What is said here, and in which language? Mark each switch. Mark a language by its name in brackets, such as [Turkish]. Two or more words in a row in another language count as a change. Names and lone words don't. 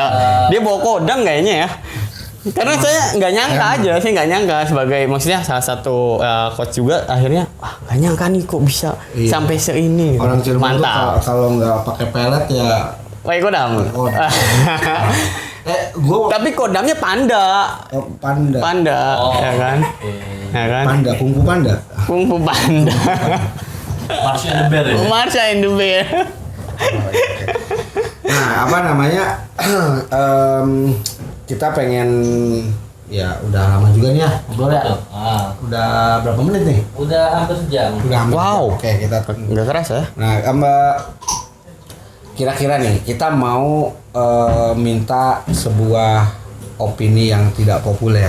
[Indonesian] Dia bawa kodam kayaknya ya. Karena saya nggak nyangka aja, saya nggak nyangka sebagai maksudnya salah satu coach juga akhirnya wah nggak nyangka nih kok bisa Iya. sampai seini. gitu. Orang Cirebon tuh Mantap. kalau nggak pakai pelet ya. Pakai kodam. Kodam. Gua Tapi kodamnya panda. panda. Panda, ya kan? Ya kan? Panda, kungfu panda. Kungfu panda. Marsha and the Bear ya. Marsha and the Bear. Nah, apa namanya? Kita pengen ya udah lama juga nih ya ngobrol ya. Udah berapa menit nih? Udah hampir sejam. Udah hampir. Wow. Oke, kita Nggak keras ya? Nah, Mbak, kira-kira nih kita mau minta sebuah opini yang tidak populer,